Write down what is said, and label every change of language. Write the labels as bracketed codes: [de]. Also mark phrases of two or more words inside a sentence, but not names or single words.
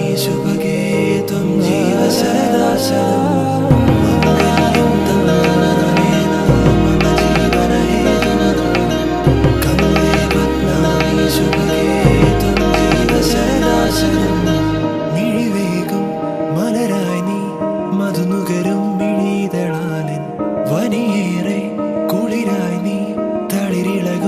[sa] सुभगे त्वं जीव सदा सदा माङ्गल्यं तन्तु नानेन मम जीवन हेतुना कन्दे बध्नामि सुभगे त्वं जीव सदा सदा [ml] मिഴിവേഗം മലരായി നീ മധുനുകരും മിഴിതളാലിൻ വനിയേറെ കുളിരായി നീ തളിരിള